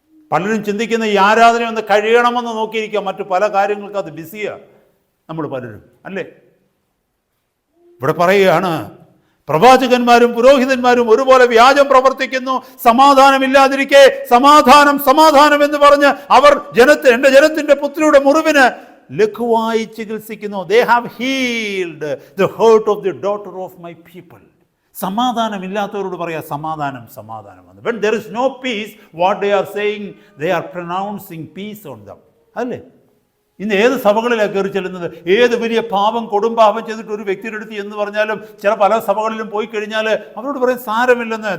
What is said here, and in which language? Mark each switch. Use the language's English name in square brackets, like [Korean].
[Malayalam] പലരും ചിന്തിക്കുന്ന ഈ ആരാധന ഒന്ന് കഴിയണമെന്ന് നോക്കിയിരിക്കുക, മറ്റു പല കാര്യങ്ങൾക്ക് അത് ബിസിയാണ് നമ്മൾ പലരും, അല്ലേ? ഇവിടെ പറയുകയാണ്, പ്രവാചകന്മാരും പുരോഹിതന്മാരും ഒരുപോലെ വ്യാജം പ്രവർത്തിക്കുന്നു, സമാധാനമില്ലാതിരിക്കെ സമാധാനം സമാധാനം എന്ന് പറഞ്ഞ് അവർ എൻ്റെ ജനത്തിൻ്റെ പുത്രിയുടെ മുറിവിന് ലഘുവായി ചികിത്സിക്കുന്നു. [English] They have healed the hurt of the daughter of my people. [Malayalam] സമാധാനമില്ലാത്തവരോട് പറയാ സമാധാനം സമാധാനം എന്ന്. [English] When there is no peace, what they are saying, they are pronouncing peace on them. [Malayalam] അല്ലേ? ഇന്ന് ഏത് സഭകളിലാണ് കയറി ചെല്ലുന്നത്? ഏത് വലിയ പാപം കൊടുംപാപം ചെയ്തിട്ട് ഒരു വ്യക്തിയുടെ അടുത്ത് എന്ന് പറഞ്ഞാലും ചില പല സഭകളിലും പോയി കഴിഞ്ഞാൽ അവരോട് പറയും സാരമില്ലെന്ന്.